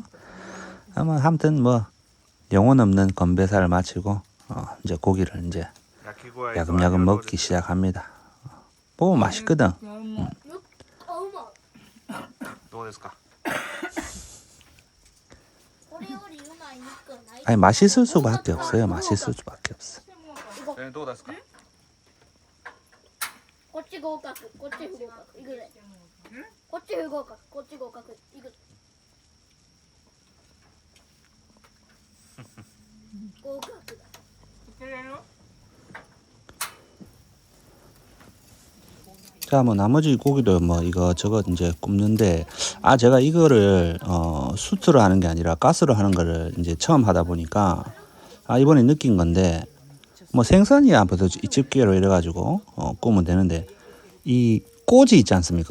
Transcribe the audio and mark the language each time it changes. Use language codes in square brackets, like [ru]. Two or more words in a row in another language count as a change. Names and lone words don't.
[ko] 아무튼 뭐 영혼 없는 건배사를 마치고 이제 고기를 이제 야금야금 먹기 시작합니다. 뭐 맛있거든. 아니 맛있을 수밖에 없어요. 맛있을 수밖에 없어. [ja] こっち合格、こっち不合格、いくで。こっち不合格、こっち合格、いく。合格だ。 [ko] 자, 뭐 나머지 고기를 뭐 이거 이제 굽는데 제가 이거를 수트로 하는 게 아니라 가스로 하는 거를 이제 처음 하다 보니까 이번에 느낀 건데 뭐 생선이 앞에서 이 집게로 이래가지고 구우면 되는데 이 꼬지 있지 않습니까?